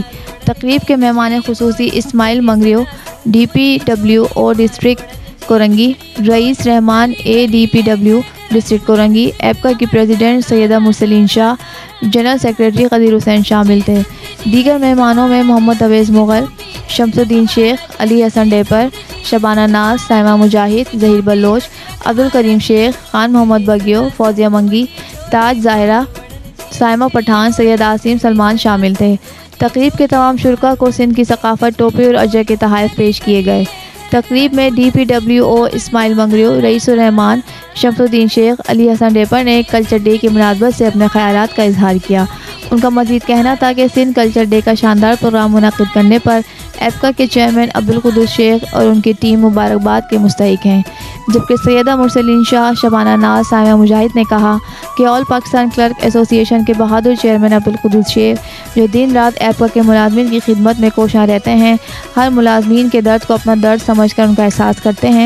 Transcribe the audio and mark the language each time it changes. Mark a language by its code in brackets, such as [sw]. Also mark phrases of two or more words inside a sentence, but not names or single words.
[ur] تقریب کے مہمان خصوصی اسماعیل منگریو DPWO ڈسٹرکٹ کورنگی، رئیس رحمان ADPW ڈسٹرکٹ کورنگی، ایپکا کی پریزیڈنٹ سیدہ مرسلین شاہ, [en] General Secretary [ur] قدیر حسین شامل تھے. دیگر مہمانوں میں محمد اویز مغل، شمس الدین شیخ، علی حسن ڈیپر، شبانہ ناز، صائمہ مجاہد، ظہیر بلوچ، عبدالکریم شیخ، خان محمد بگیو، فوزیہ منگی، تاج ظاہرہ، صائمہ پٹھان، سید عاصم سلمان شامل تھے. تقریب کے تمام شرکا کو سندھ کی ثقافت ٹوپی اور اجرک کے تحفے پیش کیے گئے. تقریب میں DPWO اسماعیل منگریو، رئیس الرحمان، شمس الدین شیخ، علی حسن ڈیپر نے [en] Culture Day [ur] کی مناسبت سے اپنے خیالات کا اظہار کیا. ان کا مزید کہنا تھا کہ سندھ [en] Culture Day [ur] کا شاندار پروگرام منعقد کرنے پر ایپکا کے چیئرمین عبدالقدوس شیخ اور ان کی ٹیم مبارکباد کے مستحق ہیں. جبکہ سیدہ مرسلین شاہ، شبانہ ناز، صائمہ مجاہد نے کہا کہ [en] All Pakistan Clerk Association [ur] کے بہادر چیئرمین عبدالقدوس شیخ، جو دن رات ایپکا کے ملازمین کی خدمت میں کوشاں رہتے ہیں، ہر ملازمین کے درد کو اپنا درد سمجھ کر ان کا احساس کرتے ہیں.